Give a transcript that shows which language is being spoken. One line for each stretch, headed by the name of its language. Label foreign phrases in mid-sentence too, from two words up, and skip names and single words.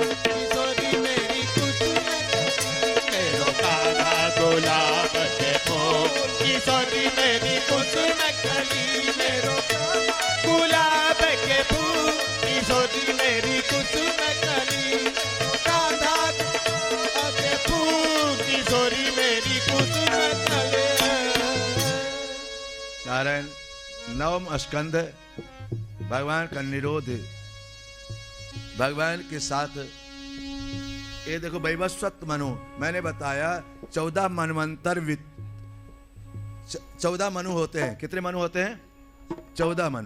Hindi: किशोरी मेरी कुसुम मेरो काला गुलाब के फूल किशोरी मेरी कुसुम कली मेरो गुलाब के फूल किशोरी मेरी कुसुम कली राधा के फूल किशोरी मेरी कुसुम कली नारायण नवम स्कंद भगवान का निरोध भगवान के साथ। ये देखो वैवस्वत मनु मैंने बताया 14 मनवंतर 14 मनु होते हैं। कितने मनु होते हैं? 14 मनु।